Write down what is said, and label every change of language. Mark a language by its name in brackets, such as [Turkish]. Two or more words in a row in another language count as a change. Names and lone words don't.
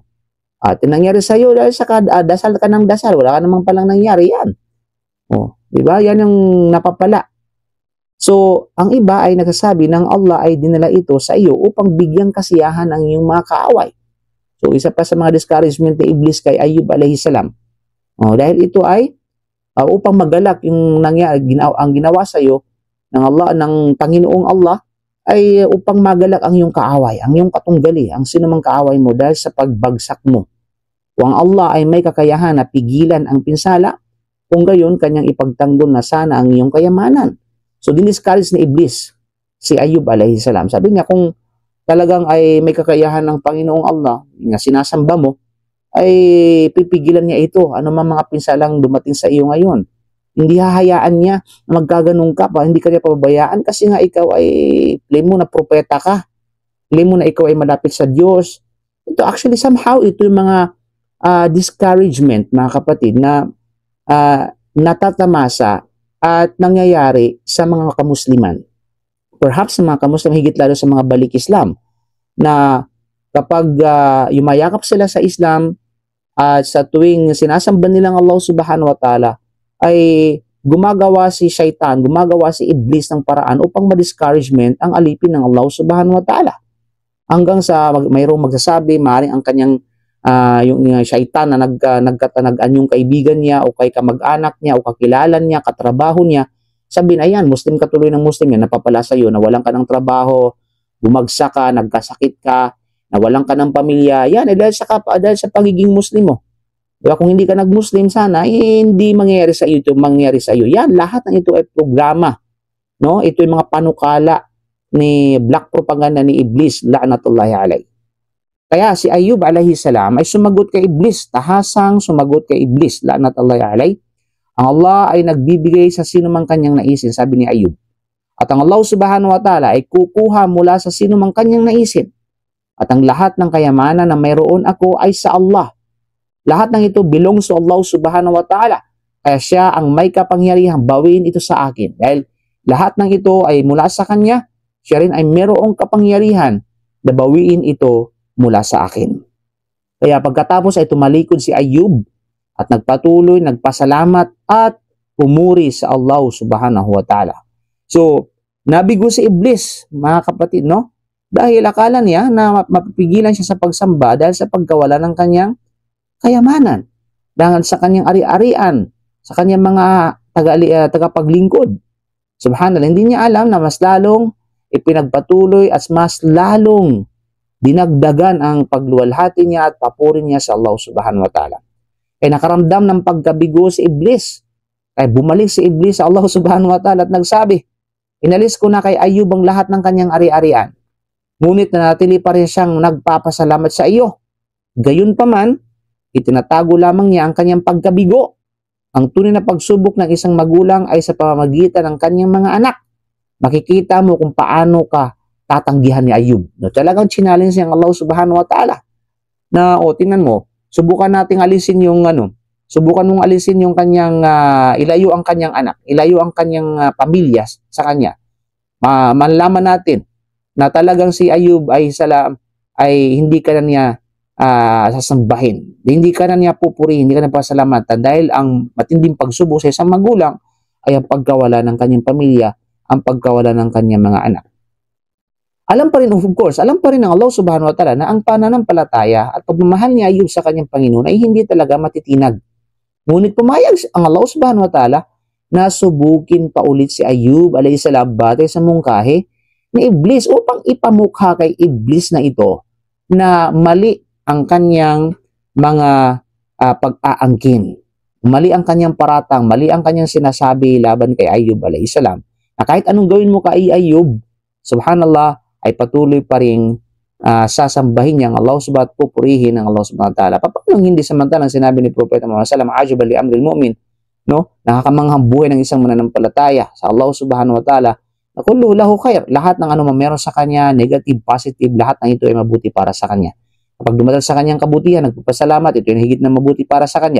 [Filipino] At nangyari sa iyo dahil sa dasal ka ng dasal, wala ka namang palang nangyari yan. O, di ba? Yan yung napapala. So, ang iba ay nagsasabi ng Allah ay dinala ito sa iyo upang bigyang kasiyahan ang iyong mga kaaway. So, isa pa sa mga discouragement ni Iblis kay Ayub [Arabic] عليه السلام. [Filipino] O, dahil ito ay upang magalak yung ang ginawa sa iyo ng Allah, ng Panginoong Allah, ay upang magalak ang iyong kaaway, ang iyong katunggali, ang sinumang kaaway mo dahil sa pagbagsak mo. Kung ang Allah ay may kakayahan na pigilan ang pinsala, kung gayon kanyang ipagtanggol na sana ang iyong kayamanan. So diniscourage ni Iblis si Ayub [Arabic] عليه السلام. [Filipino] Sabi niya, kung talagang ay may kakayahan ng Panginoong Allah na sinasamba mo, ay pipigilan niya ito. Ano man mga pinsalang dumating sa iyo ngayon. Hindi hahayaan niya na magkaganong ka pa, hindi ka niya pababayaan kasi nga ikaw ay claim mo na propeta ka. Claim mo na ikaw ay malapit sa Diyos. Ito [English] actually somehow [Filipino] ito yung mga discouragement, mga kapatid, na natatamasa at nangyayari sa mga kamusliman. Perhaps sa mga kamuslim, higit lalo sa mga balik Islam, na kapag yumayakap sila sa Islam at sa tuwing sinasamba nilang Allah [Arabic] سبحانه وتعالى, [Filipino] ay gumagawa si Shaitan, gumagawa si Iblis ng paraan upang ma-discouragement ang alipin ng Allah [Arabic] سبحانه وتعالى. [Filipino] Hanggang sa mayroong magsasabi, maaaring ang kanyang yung Shaitan na nag-anyong kaibigan niya o kay kamag-anak niya o kakilalan niya, katrabaho niya, sabihin, ayan, Muslim ka tuloy ng Muslim yan, napapala sa iyo, nawalan ka ng trabaho, bumagsak ka, nagkasakit ka, nawalan ka ng pamilya, yan, dahil sa pagiging Muslim mo. Diba? Kung hindi ka nag-Muslim sana, hindi mangyayari sa iyo ito, mangyayari sa iyo. Yan, lahat ng ito ay programa. No? Ito yung mga panukala ni [English] black propaganda [Filipino] ni Iblis, [Arabic] لعنة الله عليه. [Filipino] Kaya si Ayub [Arabic] عليه السلام [Filipino] ay sumagot kay Iblis, tahasang sumagot kay Iblis, [Arabic] لعنة الله عليه. [Filipino] Ang Allah ay nagbibigay sa sino mang kanyang naisin, sabi ni Ayub. At ang Allah [Arabic] سبحانه وتعالى [Filipino] ay kukuha mula sa sino mang kanyang naisin. At ang lahat ng kayamanan na mayroon ako ay sa Allah. Lahat ng ito [English] belongs to [Filipino] Allah [Arabic] سبحانه وتعالى. [Filipino] Kaya siya ang may kapangyarihang bawiin ito sa akin. Dahil lahat ng ito ay mula sa kanya, siya rin ay mayroong kapangyarihan na bawiin ito mula sa akin. Kaya pagkatapos ay tumalikod si Ayub at nagpatuloy, nagpasalamat at pumuri sa Allah [Arabic] سبحانه وتعالى. [Filipino] So, nabigo si Iblis, mga kapatid, no? Dahil akala niya na mapipigilan siya sa pagsamba dahil sa pagkawala ng kanyang kayamanan, dahil sa kanyang ari-arian, sa kanyang mga tagapaglingkod. Subhanallah, hindi niya alam na mas lalong ipinagpatuloy at mas lalong dinagdagan ang pagluwalhati niya at papuri niya sa Allah [Arabic] سبحانه وتعالى. [Filipino] Kaya nakaramdam ng pagkabigo si Iblis. Kaya bumalik si Iblis sa Allah [Arabic] سبحانه وتعالى [Filipino] at nagsabi, inalis ko na kay Ayub ang lahat ng kanyang ari-arian. Ngunit nanatili pa rin siyang nagpapasalamat sa iyo. Gayon pa man, itinatago lamang niya ang kanyang pagkabigo. Ang tunay na pagsubok ng isang magulang ay sa pamamagitan ng kanyang mga anak. Makikita mo kung paano ka tatanggihan ni Ayub. No, talagang challenge niya ang Allah [Arabic] سبحانه وتعالى. [Filipino] Na, tingnan mo, subukan nating alisin yung subukan mong alisin yung kanyang, ilayo ang kanyang anak, ilayo ang kanyang pamilya sa kanya. Manlaman natin na talagang si Ayub ay hindi ka na niya sasambahin. Hindi ka na niya pupurihin, hindi ka na pasalamatan dahil ang matinding pagsubok sa isang magulang ay ang pagkawala ng kanyang pamilya, ang pagkawala ng kanyang mga anak. Alam pa rin, [English] of course, [Filipino] alam pa rin ng Allah [Arabic] سبحانه وتعالى [Filipino] na ang pananampalataya at pagmamahal ni Ayub sa kanyang Panginoon ay hindi talaga matitinag. Ngunit pumayag ang Allah [Arabic] سبحانه وتعالى [Filipino] na subukin pa ulit si Ayub [Arabic] عليه السلام [Filipino] batay sa mungkahi ni Iblis upang ipamukha kay Iblis na ito na mali ang kanyang mga pag-aangkin. Mali ang kanyang paratang, mali ang kanyang sinasabi laban kay Ayub [Arabic] عليه السلام. [Filipino] Na kahit anong gawin mo kay Ayub, subhanallah, ay patuloy pa rin sasambahin niya ang Allah [Arabic] سبحانه وتعالى, [Filipino] pupurihin ang Allah [Arabic] سبحانه وتعالى. [Filipino] Paano hindi samantalang sinabi ni Propeta Muhammad [Arabic] صلى الله عليه وسلم, "عجبا لأمر المؤمن," [Filipino] no? Nakakamanghang buhay ng isang mananampalataya sa Allah [Arabic] سبحانه وتعالى. Na كله له خير. [Filipino] Lahat ng anumang meron sa kanya, [English] negative, positive, [Filipino] lahat ng ito ay mabuti para sa kanya. Kapag dumatal sa kanyang kabutihan, nagpapasalamat, ito yung higit na mabuti para sa kanya.